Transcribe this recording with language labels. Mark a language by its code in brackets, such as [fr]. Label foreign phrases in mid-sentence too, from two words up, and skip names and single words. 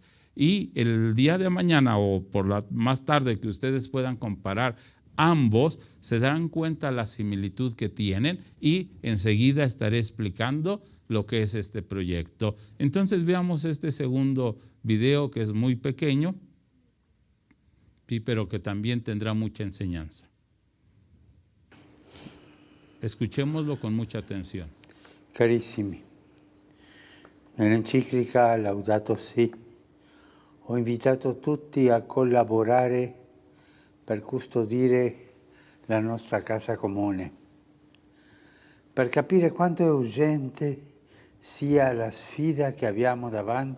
[es] Y el día de mañana o más tarde que ustedes puedan comparar ambos, se darán cuenta la similitud que tienen y enseguida estaré explicando lo que es este proyecto. Entonces veamos este segundo video, que es muy pequeño, pero que también tendrá mucha enseñanza. Escuchémoslo con mucha atención. [it] Carissimi, nell'enciclica Laudato Si ho invitato tutti a collaborare per custodire la nostra casa comune, per capire quanto è urgente sia la sfida che abbiamo davanti.